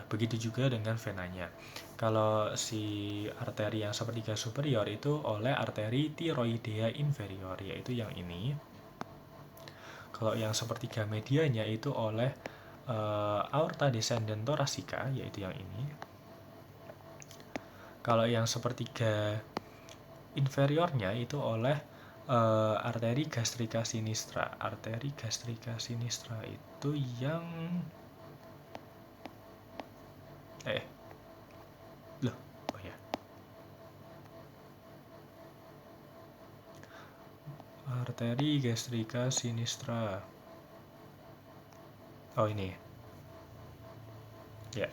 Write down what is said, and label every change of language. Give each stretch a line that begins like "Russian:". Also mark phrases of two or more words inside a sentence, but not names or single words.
Indonesian: Begitu juga dengan venanya. Kalau si arteri yang sepertiga superior itu oleh arteri tiroidea inferior, yaitu yang ini. Kalau yang sepertiga medianya itu oleh
Latin: aorta descendens thoracica,
Indonesian: yaitu yang ini. Kalau yang sepertiga inferiornya itu oleh arteri
Latin: gastrica sinistra.
Indonesian: Arteri
Latin: gastrica sinistra
Indonesian: itu yang arteri
Latin: gastrica sinistra.
Indonesian: Ini. Ya.